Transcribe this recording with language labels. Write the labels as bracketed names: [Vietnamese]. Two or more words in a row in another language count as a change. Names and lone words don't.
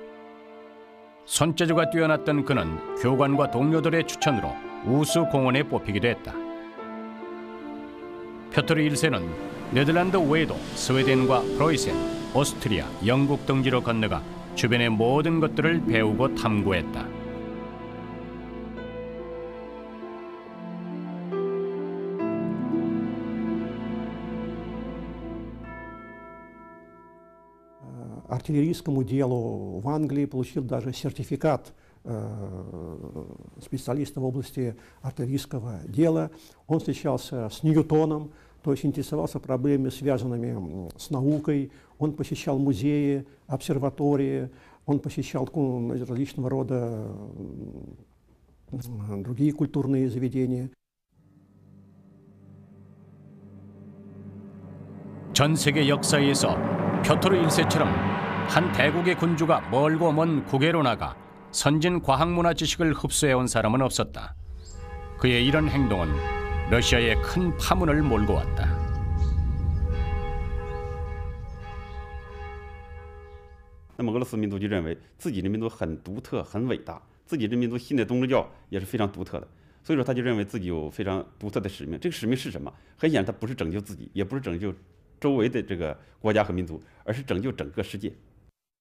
[Korean] 손재주가 뛰어났던 그는 교관과 동료들의 추천으로 우수 공원에 뽑히기도 했다. 표토르 1세는 네덜란드 외에도 스웨덴과 프로이센, 오스트리아, 영국 등지로 건너가 주변의 모든 것들을 배우고 탐구했다. [Russian] Артиллерийскому делу в Англии получил даже сертификат специалиста в области артиллерийского дела. Он встречался с Ньютоном, то есть интересовался проблемами, связанными с наукой. Он посещал музеи, обсерватории, он посещал различного рода другие культурные заведения. [Korean] 전 세계 역사에서 표토르 1세처럼 한 대국의 군주가 멀고 먼 국외로 나가 선진 과학문화 지식을 흡수해온 사람은 없었다. 그의 이런 행동은 러시아에 큰 파문을 몰고 왔다. [Chinese] 俄罗斯民族就认为自己的民族很独特、很伟大，自己的民族信的宗教也是非常独特的，所以说他就认为自己有非常独特的使命。这个使命是什么？很显然，他不是拯救自己，也不是拯救周围的这个国家和民族，而是拯救整个世界。